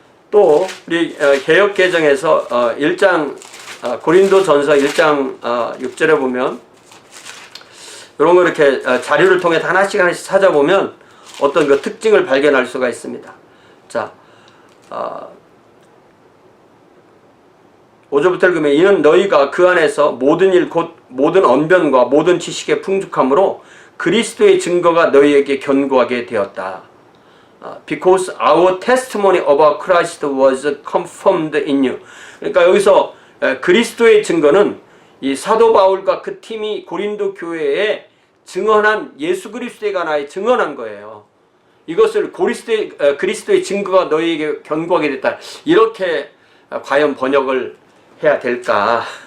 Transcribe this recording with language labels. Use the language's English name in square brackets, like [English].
[Korean] 또 우리 개역개정에서 1장 고린도전서 1장 6절에 보면 이런 거 이렇게 자료를 통해 하나씩 찾아보면 어떤 그 특징을 발견할 수가 있습니다. 자, 5절부터 읽으면 이는 너희가 그 안에서 모든 일 곧 모든 언변과 모든 지식의 풍족함으로 그리스도의 증거가 너희에게 견고하게 되었다. [English] Because our testimony about Christ was confirmed in you. [Korean] 그러니까 여기서 그리스도의 증거는 이 사도 바울과 그 팀이 고린도 교회에 증언한 예수 그리스도에 관하여 증언한 거예요. 이것을 그리스도의 증거가 너희에게 견고하게 됐다. 이렇게 과연 번역을 해야 될까?